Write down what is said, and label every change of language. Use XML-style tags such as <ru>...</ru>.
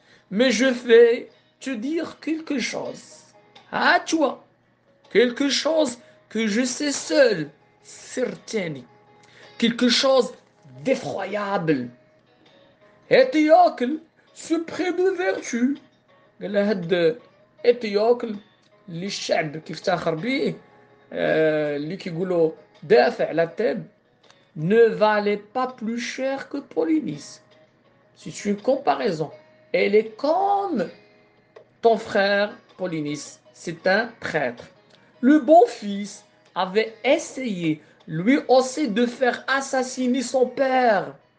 <fr>Mais je vais te dire quelque chose. À toi. Quelque chose que je sais seul. Certain. Quelque chose d'effroyable. Étiocle, ce près de vertu.</fr> <ar>قال لها هاد إتيوكل اللي الشعب كيفتخر بيه اللي كيقولوا دافع على تاب</ar> <fr>ne valait pas plus cher que Polynice. C'est une comparaison. Elle est comme ton frère Polynice. C'est un traître. Le bon fils avait essayé lui aussi de faire assassiner son père.</fr>